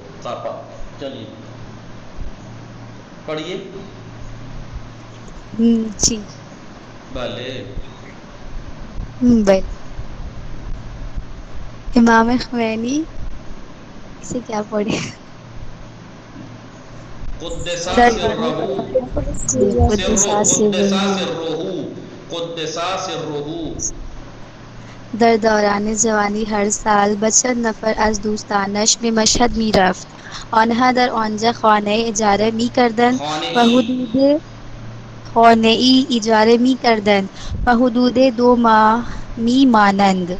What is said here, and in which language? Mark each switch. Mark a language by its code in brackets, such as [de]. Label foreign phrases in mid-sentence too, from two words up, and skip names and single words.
[ur] چلیے پڑھیے. جی بھلے بھائی. امام خمینی سے کیا پڑھے. [ar] قدسا سرہ قدسہ سرہ قدسا سرہ. [fa] در دوران جوانی هر سال بچه نفر از دوستانش به مشهد می رفت. آنها در آنجا خانه اجاره می کردند و خانه‌ای اجاره می کردند و حدود 2 ماه می مانند.